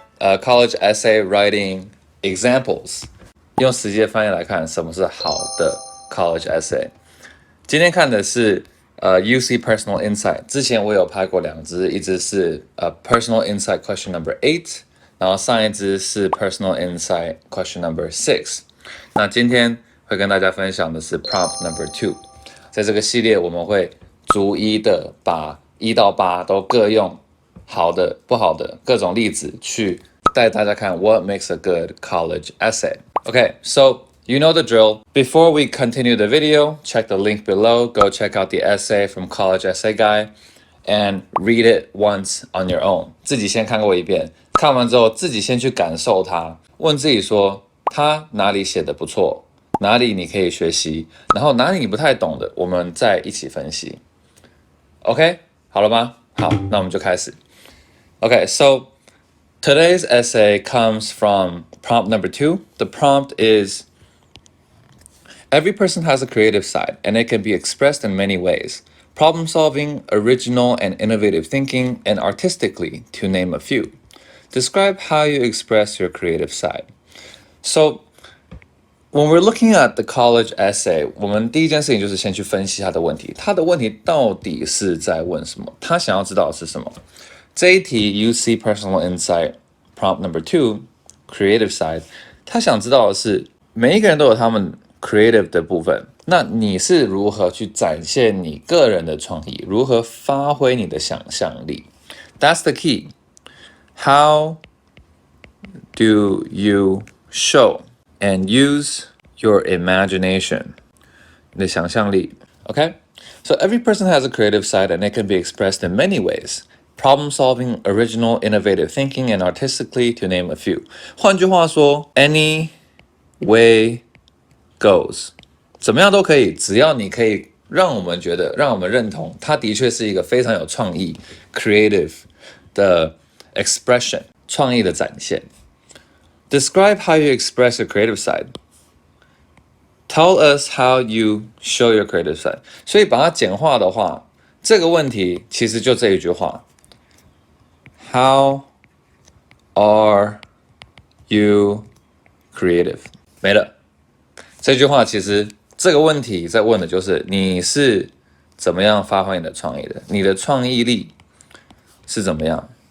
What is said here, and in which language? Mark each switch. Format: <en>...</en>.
<en>College essay writing examples，</en> <zh>用实际的翻译来看，什么是好的 college essay？今天看的是UC Personal Insight。之前我有拍过两支，一支是Personal Insight Question Number 8，然后上一支是 Personal Insight Question Number 6。那今天会跟大家分享的是 Prompt Number 2。在这个系列，我们会逐一的把1到8都各用好的、不好的各种例子去带大家看</zh> <en>What makes a good college essay. Okay, so you know the drill. Before we continue the video, check the link below. Go check out the essay from College Essay Guy and read it once on your own.</en> <zh>自己先看过一遍，看完之后自己先去感受它，问自己说它哪里写的不错，哪里你可以学习，然后哪里你不太懂的，我们再一起分析。</zh> <en>OK，</en> <zh>好了吗？好，那我们就开始。</zh> <en>Okay, so today's essay comes from prompt number 2. The prompt is, every person has a creative side, and it can be expressed in many ways. Problem solving, original and innovative thinking, and artistically, to name a few. Describe how you express your creative side. So, when we're looking at the college essay,</en> <zh>我们第一件事情就是先去分析他的问题。他的问题到底是在问什么？他想要知道的是什么？这一题 UC Personal Insight Prompt Number 2 Creative Side， 他想知道的是每一个人都有他们 creative 的部分，那你是如何去展现你个人的创意，如何发挥你的想象力？</zh> <en>That's the key. How do you show and use your imagination?</en> <zh>你的想象力</zh> <en>Okay? So every person has a creative side and it can be expressed in many ways.Problem solving, original, innovative thinking, and artistically, to name a few.</en> <zh>换句话说</zh> <en>any way goes.</en> <zh>怎么样都可以，只要你可以让我们觉得，让我们认同，它的确是一个非常有创意 creative 的 expression 创意的展现。</zh> <en>Describe how you express your creative side. Tell us how you show your creative side.</en> <zh>所以把它简化的话，这个问题其实就这一句话。</zh> <en>How are you creative?</en> <zh>没了。这句话其实这个问题在问的就是你是怎么样发挥你的创意的，你的创意力是怎么样？</zh>